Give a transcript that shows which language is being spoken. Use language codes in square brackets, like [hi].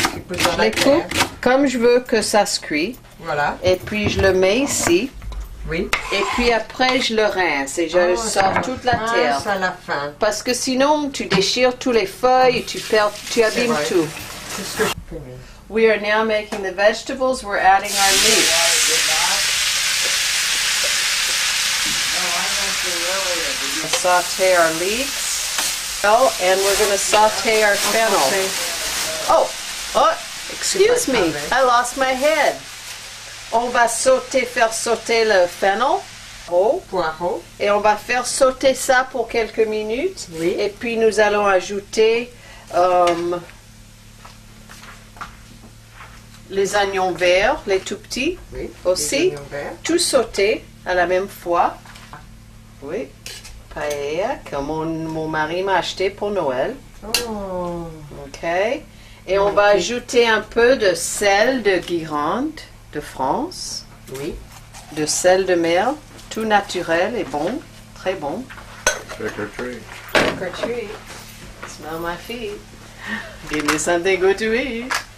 [fr] Je les coupe comme je veux que ça se cuit. Voilà. Et puis je le mets ici. Oui. Et puis après je le rince et je sors toute la terre. À la fin. Parce que sinon tu déchires toutes les feuilles et tu abîmes tout. C'est ce que je fais. [en] We are now making the vegetables. We're adding our meat. Saute our leeks. And we're going to saute our fennel. Oh, excuse me. I lost my head. [fr] On va faire sauter le fennel. Poireau. Et on va faire sauter ça pour quelques minutes. Oui. Et puis nous allons ajouter les oignons verts, les tout petits, Oui. aussi. Tout sauté à la même fois. Oui. Paella que mon mari m'a acheté pour Noël. Oh. OK. Et on va ajouter un peu de sel de Guérande de France. Oui. De sel de mer, tout naturel et bon, très bon. [en] Trick or treat. Trick or treat. Smell my feet. Give me something good to eat.